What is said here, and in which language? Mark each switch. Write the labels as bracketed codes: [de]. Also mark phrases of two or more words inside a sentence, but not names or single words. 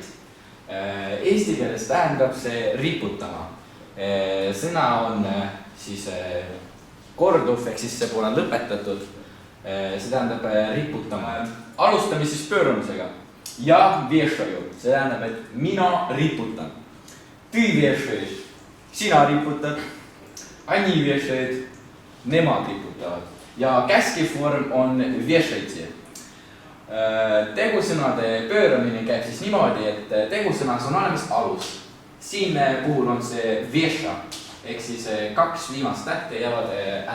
[et] Eesti keeles tähendab see riputama. Sõna on siis korduv, ehk siis see pole lõpetatud. See tähendab riputama. Alustame siis pööramisega. Ja vešaju. See tähendab, et mina riputan. [ru] Ты вешаешь. [et] Sina riputad. [ru] Они вешают. [et] Nemad riputavad. Ja käskiv vorm on vešajti. Tegusõnade pööramine käib siis niimoodi, et tegusõnas on olemas alus. Siin puhul on see veša, ehk siis 2 viimast tähte jäävad ära.